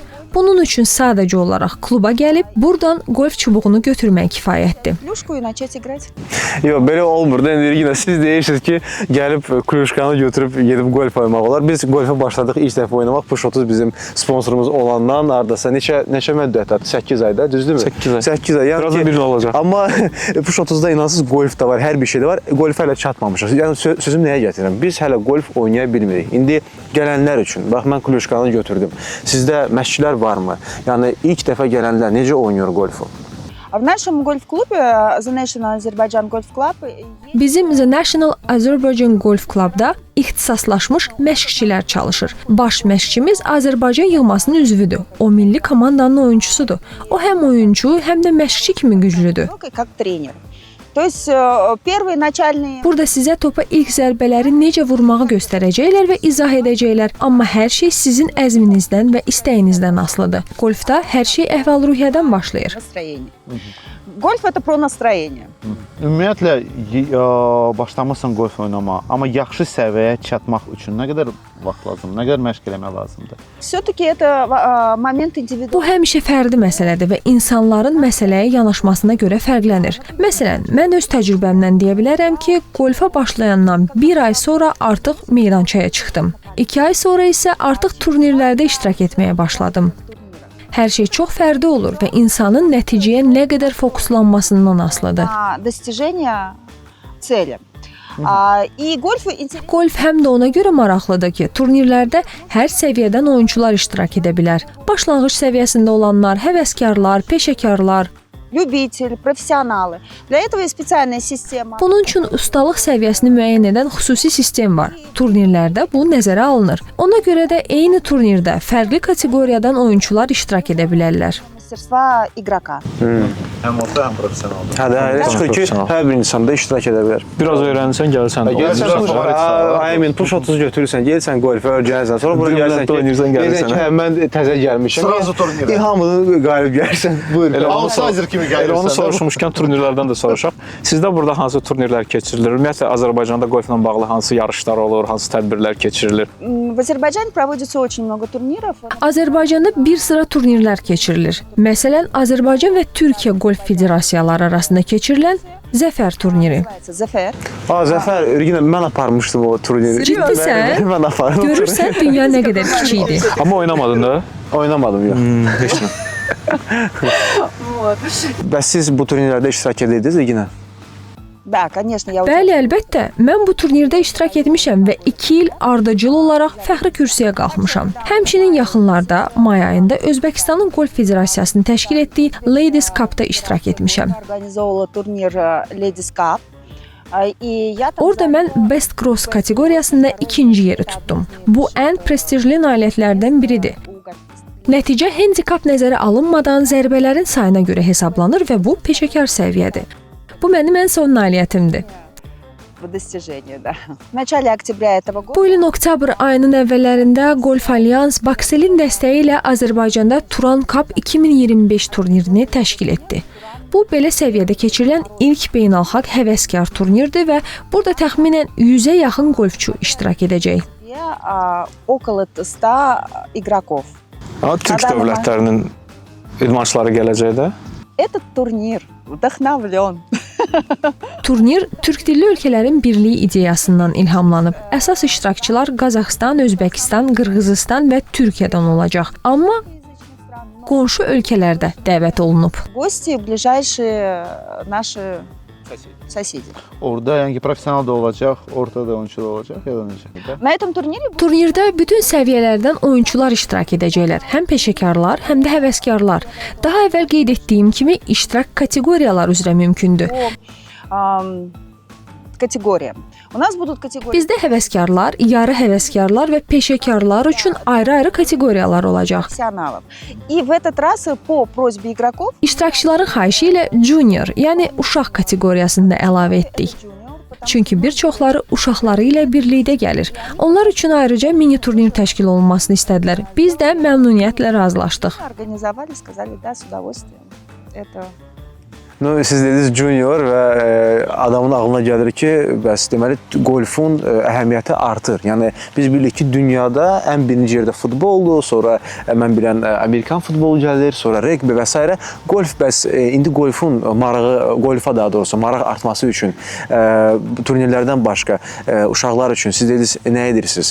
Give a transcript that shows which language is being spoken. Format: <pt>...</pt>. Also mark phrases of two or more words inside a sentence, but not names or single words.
<az>Bunun üçün sadəcə olaraq kluba gəlib, buradan golf çubuğunu götürmək kifayətdir.</az> <ru>Клюшку и начать играть.</ru> <az>Yox, belə olmur da. Yine siz deyirsiniz ki, gəlib kluşkanı götürüb gedib golf oynamaq olar. Biz golfa başladıq ilk dəfə oynamaq. Push 30 bizim sponsorumuz olandan ardasa neçə müddətdir? 8 ayda, düzdürmü? 8 ay. 8 ay. Yəni Birazdan ki, bir il olacaq. Amma Push 30-da inansız golf da var, hər bir şey də var. Golfa hələ çatmamışıq. Yəni sözüm nəyə gətirirəm? Biz hələ golf oynaya bilmirik. İndi gələnlər üçün, bax mən kluşkanı götürdüm. Sizdə məşqçilər varmı? Yəni ilk dəfə gələnlər necə oynayır golfu?</az> <ru>В нашем гольф-клубе The National Azerbaijan Golf Club</ru> <az>Bizim The National Azerbaijan Golf Clubda ixtisaslaşmış məşqçilər çalışır. Baş məşqçimiz Azərbaycan yığmasının üzvüdür. O milli komandanın oyunçusudur. O həm oyunçu, həm də məşqçi kimi güclüdür.</az> <ru>как тренер. То есть первые начальные...</ru> <az>Burada sizə topa ilk zərbələri necə vurmağı göstərəcəklər və izah edəcəklər. Amma hər şey sizin əzminizdən və istəyinizdən asılıdır. Golfda hər şey əhval-ruhiyyədən başlayır.</az> <ru>Настроение. Гольф это про настроение.</ru> <az>Ümumiyyətlə başlamısan golf oynamağa, amma yaxşı səviyyəyə çatmaq üçün nə qədər vaxt lazımdır, nə qədər məşq eləmək lazımdır?</az> <ru>Все-таки это момент</ru> <az>Bu</az> <ru>индивидуальный.</ru> <az>həmişə fərdi məsələdir və insanların məsələyə yanaşmasına görə fərqlənir. Məsələn, mən öz təcrübəmdən deyə bilərəm ki, golfa başlayandan 1 ay sonra artıq meydançaya çıxdım. 2 ay sonra isə artıq turnirlərdə iştirak etməyə başladım. Hər şey çox fərdi olur və insanın nəticəyə nə qədər fokuslanmasından asılıdır.</az> <ru>Достижение цели. И гольф интересно.</ru> <az>Golf həm də ona görə maraqlıdır ki, turnirlərdə hər səviyyədən oyunçular iştirak edə bilər. Başlanğıc səviyyəsində olanlar, həvəskarlar, peşəkarlar.</az> <ru>Любители, профессионалы. Для этого есть специальная система.</ru> <az>Bunun üçün ustalıq səviyyəsini müəyyən edən xüsusi sistem var. Turnirlərdə bu nəzərə alınır. Ona görə də eyni turnirdə fərqli kateqoriyadan oyunçular iştirak edə bilərlər.</az> <ru>Мастерства игрока.</ru> <az>Həm orta, həm professionaldır. Hə də, elə çıxır ki, hər bir insan da iştirak edə bilər. Biraz öyrənsən, gəlsən də. Gəlsən push, push 30 götürürsən, gəlsən golfə öyrənsən, sonra bura gəlsən ki, oynayırsan, gəlirsən. Hə, mən təzə gəlmişəm. Sırası turnirə. Hamını qalib gəlsən. Buyur. Outsider kimi gəlirsən. Elə onu soruşmuşkən turnirlərdən də soruşaq. Sizdə burada hansı turnirlər keçirilir? Ümumiyyətlə Azərbaycanda golfla bağlı hansı yarışlar olur, hansı tədbirlər keçirilir?</az> <ru>В Азербайджане проводится очень много турниров.</ru> <az>Azərbaycanda bir sıra turnirlər keçirilir. Məsələn, Azərbaycan və Türkiyə Golf Federasiyaları arasında keçirilən Zəfər turniri.</az> <ru>Называется ЗФР.</ru> <az>Zəfər, Ürgünə mən aparmışdım o turniri. Ciddisən? Mən apardım. Görürsən, dünya nə qədər kiçikdir. Amma oynamadın da. Oynamadım yox. Heç nə. Bəs siz bu turnirlərdə iştirak edirdiniz Ürgünə?</az> <ru>Да, конечно, я</ru> <az>Bəli, əlbəttə. Mən bu turnirdə iştirak etmişəm və 2 il ardıcıl olaraq fəxri kürsüyə qalxmışam. Həmçinin yaxınlarda may ayında Özbəkistanın Golf Federasiyasının təşkil etdiyi Ladies Cup-da iştirak etmişəm.</az> <ru>организовала турнир Ladies Cup. И я там</ru> <az>Orada mən Best Cross kateqoriyasında 2-ci yeri tutdum. Bu ən prestijli nailiyyətlərdən biridir. Nəticə handikap nəzərə alınmadan zərbələrin sayına görə hesablanır və bu peşəkar səviyyədir. Bu mənim ən son nailiyyətimdir.</az> <ru>в достижении, да. В начале октября этого года</ru> <az>Bu ilin oktyabr ayının əvvəllərində Golf Alliance Bakselin dəstəyi ilə Azərbaycanda Turan Cup 2025 turnirini təşkil etdi. Bu belə səviyyədə keçirilən ilk beynəlxalq həvəskar turnirdir və burada təxminən 100-ə yaxın golfçu iştirak edəcək.</az> <ru>около 100 игроков.</ru> <az>Türk dövlətlərinin idmançıları gələcək də.</az> <ru>Этот турнир вдохновлен.</ru> <az>Turnir türk dilli ölkələrin birliyi ideyasından ilhamlanıb. Əsas iştirakçılar Qazaxıstan, Özbəkistan, Qırğızıstan və Türkiyədən olacaq. Amma qonşu ölkələrdə dəvət olunub.</az> <ru>Гости ближайшие наши соседи.</ru> <az>Orada yəni ki, professional da olacaq, orta da oyunçu da olacaq ya da necə?</az> <ru>На этом турнире</ru> <az>Turnirdə bütün səviyyələrdən oyunçular iştirak edəcəklər. Həm peşəkarlar, həm də həvəskarlar. Daha əvvəl qeyd etdiyim kimi iştirak kateqoriyalar üzrə mümkündür.</az> <ru>категория. У нас будут категории.</ru> <az>Bizdə həvəskarlar, yarı həvəskarlar və peşəkarlar üçün ayrı-ayrı kateqoriyalar olacaq.</az> <ru>Профессионалов. И в этот раз по просьбе игроков</ru> <az>İştirakçıların xahişi ilə junior, yəni uşaq kateqoriyasını da əlavə etdik. Çünki bir çoxları uşaqları ilə birlikdə gəlir. Onlar üçün ayrıca mini turnir təşkil olunmasını istədilər. Biz də məmnuniyyətlə razılaşdıq.</az> <ru>организовали, сказали, да, с удовольствием. Это</ru> <az>Siz dediniz junior və adamın ağlına gəlir ki, bəs deməli golfun əhəmiyyəti artır. Yəni biz bilirik ki, dünyada ən birinci yerdə futboldur, sonra mən bilən Amerikan futbolu gəlir, sonra regbi və s. Golf bəs indi golfun marağı, golfa daha doğrusu maraq artması üçün turnirlərdən başqa uşaqlar üçün siz dediniz nə edirsiniz?</az>